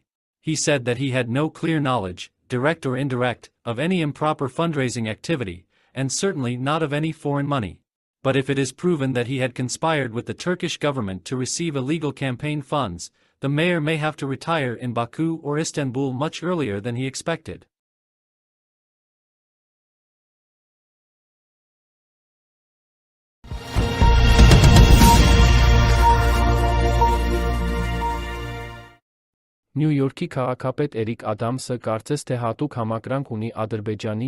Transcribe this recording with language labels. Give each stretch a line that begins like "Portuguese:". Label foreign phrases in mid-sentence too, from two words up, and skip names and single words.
English: He said that he had no clear knowledge, direct or indirect, of any improper fundraising activity, and certainly not of any foreign money. But if it is proven that he had conspired with the Turkish government to receive illegal campaign funds, the mayor may have to retire in Baku or Istanbul much earlier than he expected.
Armenian: Նյու Յորքի քաղաքապետ Էրիկ Ադամսը կարծես թե հատուկ համակրանք ունի Ադրբեջանի